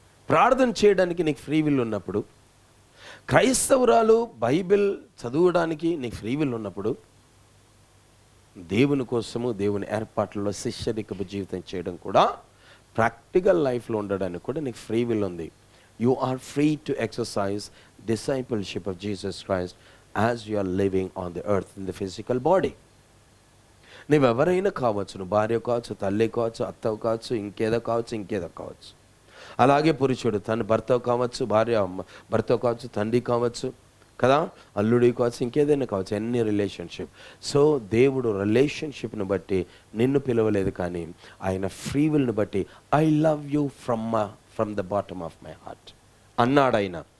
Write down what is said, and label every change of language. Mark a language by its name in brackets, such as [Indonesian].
[Telugu] ప్రార్థన చేయడానికి నీకు ఫ్రీ విల్ ఉన్నప్పుడు, క్రైస్తవురాలు బైబిల్ చదవడానికి నీకు ఫ్రీ విల్ ఉన్నప్పుడు, దేవుని కోసము దేవుని ఏర్పాట్లలో శిష్యరికపు జీవితం చేయడం కూడా, ప్రాక్టికల్ లైఫ్లో ఉండడానికి కూడా నీకు ఫ్రీ విల్ ఉంది. [English] You are free to exercise discipleship of Jesus Christ as you are living on the earth in the physical body. [Telugu] నువ్వెవరైనా కావచ్చు, నువ్వు భార్య కావచ్చు, తల్లి కావచ్చు, అత్త కావచ్చు, ఇంకేదో కావచ్చు. అలాగే పురుషుడు తన భర్త కావచ్చు, భర్త కావచ్చు, తండ్రి కావచ్చు కదా, అల్లుడి కావచ్చు, ఇంకేదైనా కావచ్చు, ఎన్ని రిలేషన్షిప్. సో దేవుడు రిలేషన్షిప్ను బట్టి నిన్ను పిలవలేదు, కానీ ఆయన ఫ్రీ విల్ని బట్టి [English] I love you from the bottom of my heart [Telugu] అన్నాడు ఆయన.